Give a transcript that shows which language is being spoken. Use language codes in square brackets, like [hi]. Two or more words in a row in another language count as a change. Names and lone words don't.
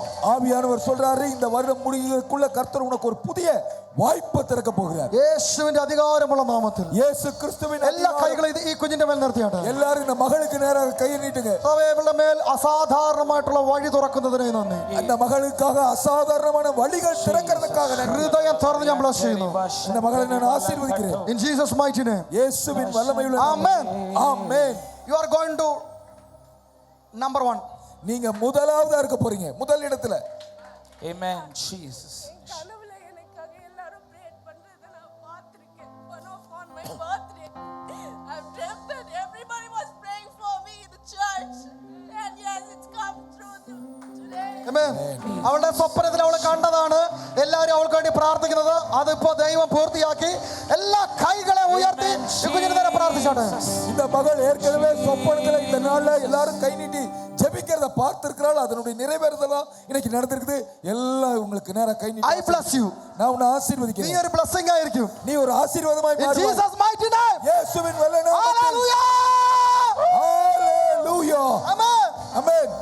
[ta] ஆவியானவர் சொல்றாரு, இந்த வருடம் முடிகிறதுக்குள்ள கர்த்தர் உனக்கு ஒரு புதிய வாய்ப்பு திறக்க போகிறார். [ml] യേശുവിന്റെ അധികാരമുള്ള നാമത്തിൽ [ta] இயேசு கிறிஸ்துவின் [ml] എല്ലാ കൈകളും ഈ കുഞ്ഞിന്റെ മേൽ നിർത്തിയാട്ടെ. [ta] எல்லாரும் இந்த മകൾക്ക് நேராக கையை நீட்டுங்க. [ml] അവരുടെ മേൽ അസാധാരണമായിട്ടുള്ള വഴി തുറക്കുന്നതിനെ നന്ദി. [ta] அந்த மகளுக்காக அசாதாரணமான வழிகள் திறக்கிறதுக்காக [ml] ഹൃദയം തുറന്ന് ഞാൻ ബ്ലസ് ചെയ്യുന്നു. [ta] இந்த மகளை நான் ஆசீர்வதிக்கிறேன். [en] In Jesus mighty name. [ta] இயேசுவின் வல்லமையுள்ள [en] Amen. [ta] ஆமென். [en] You are going to number 1. [ta] நீங்க முதலாவதா இருக்க போறீங்க, முதல் இடத்துல. [en] Amen, Jesus. [ta] கனவுல எனக்காக எல்லாரும் pray பண்றதை நான் பார்த்திருக்கேன். [en] One of on my birthday, I've dreamt that everybody was praying for me in the church, and yes, it's come true today. Amen. [ml] അവളുടെ സ്വപ്നത്തിൽ അവൾ കണ്ടതാണ് എല്ലാവരും അവൾക്ക് വേണ്ടി പ്രാർത്ഥിക്കുന്നത്. അതിപ്പോ ദൈവം പൂർത്തിയാക്കി. എല്ലാ കൈകളെ ഉയർത്തി കുഞ്ഞിന് നേരെ പ്രാർത്ഥിച്ചോട്ടെ. [ta] இந்த மகள் ஏற்கனவே சொப்பனத்துல இந்த நாள்ல எல்லாரும் கை நீட்டி ஜெபிக்கிறத பார்த்திருக்கிறாள். அதனுடைய நிறைவேறுதலா இன்னைக்கு நடந்திருக்குது. எல்லாம் உங்களுக்கு நேரா கை நீட்டி [en] I bless you. [ta] நான் உன்னை [ml] നീ [ta] ஆசீர்வதிக்கிறேன். [ml] ഒരു ബ്ലെസ്സിംഗ് ആയിരിക്കും. [ta] நீ ஒரு ஆசீர்வாதமாய் [en] In [ta] மாறுவாய். [en] Jesus mighty name. [ta] இயேசுவின் வல்ல நாமத்தில். [en] Hallelujah. [ta] ஹalleluya. [en] Amen. [ta] ஆமென்.